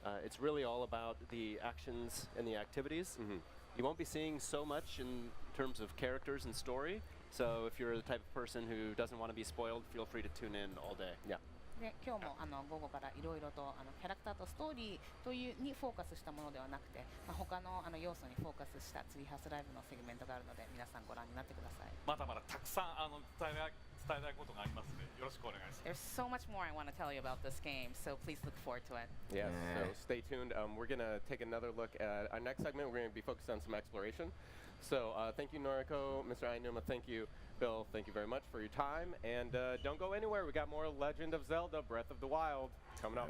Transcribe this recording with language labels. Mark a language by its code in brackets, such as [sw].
[en] It's really all about the actions and the activities. You won't be seeing so much in terms of characters and story. So if you're the type of person who doesn't want to be spoiled, feel free to tune in all day. Yeah. [ja] で今日も午後からいろいろとキャラクターとストーリーというにフォーカスしたものではなくて、他の要素にフォーカスしたツリーハウスライブのセグメントがあるので皆さんご覧になってください。まだまだたくさん伝えたいことがありますのでよろしくお願いします。 [en] There's so much more I want to tell you about this game, so please look forward to it. Yes, Yeah. so stay tuned. We're going to take another look at our next segment. We're going to be focused on some exploration. So thank you, Noriko, Mr. Ainuma, thank you, Bill, thank you very much for your time. And don't go anywhere. We got more Legend of Zelda Breath of the Wild coming up.